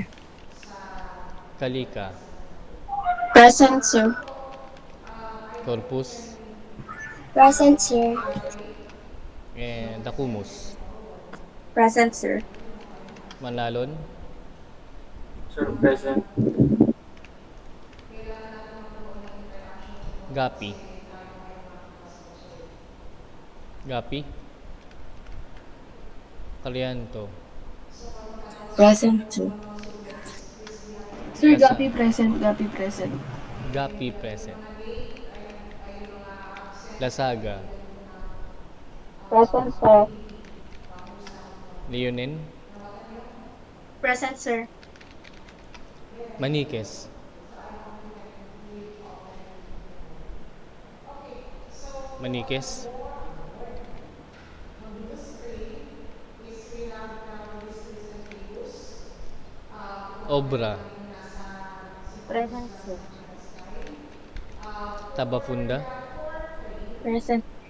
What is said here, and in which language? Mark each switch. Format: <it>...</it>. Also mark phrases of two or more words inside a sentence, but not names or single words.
<en>Kalika, Present, sir. Corpus, Present, sir. and Dacumus. Present, sir. Manalon, Sir, present. Gapi, Gapi, Calianto, Present, sir. Sir, Lasa, Gapi present, Gapi present. Gapi present. Lasaga, Present, sir. Leonin, Present, sir. Maniques, Maniques, Obra, Present, sir. Tabafunda, Present.</en>